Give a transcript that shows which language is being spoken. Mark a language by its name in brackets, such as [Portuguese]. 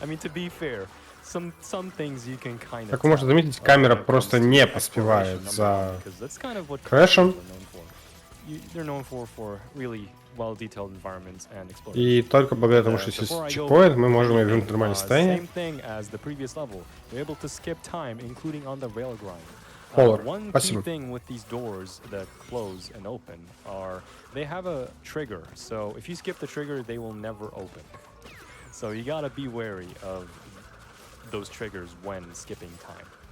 [English] I mean, to be fair, some things you can kind of. [Russian] Как вы можете заметить, камера просто не поспевает за Crash'ем. [English] They're known for really well-detailed environments and exploration. [Russian] И только благодаря тому, что здесь чекпоинт, мы можем ее вернуть в нормальное состояние. [English] Same thing as the previous level. You're able to skip time, including on the rail grind. Polar. One key [Russian] Спасибо. [English] thing with these doors that close and open are they have a trigger. So if you skip the trigger, they will never open. So you gotta be wary of those triggers when skipping time.